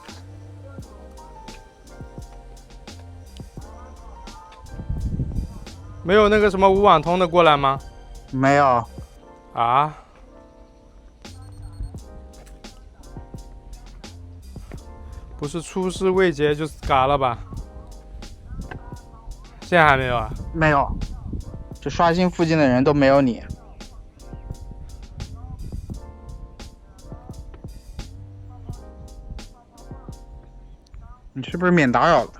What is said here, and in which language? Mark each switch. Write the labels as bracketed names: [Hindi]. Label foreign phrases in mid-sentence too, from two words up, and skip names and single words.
[Chinese] 沒有那個什麼無網通的過來嗎？沒有。啊？不是出師未捷就是嘎了吧？現在還沒有啊？沒有。這刷新附近的人都沒有你。你是不是免打擾了？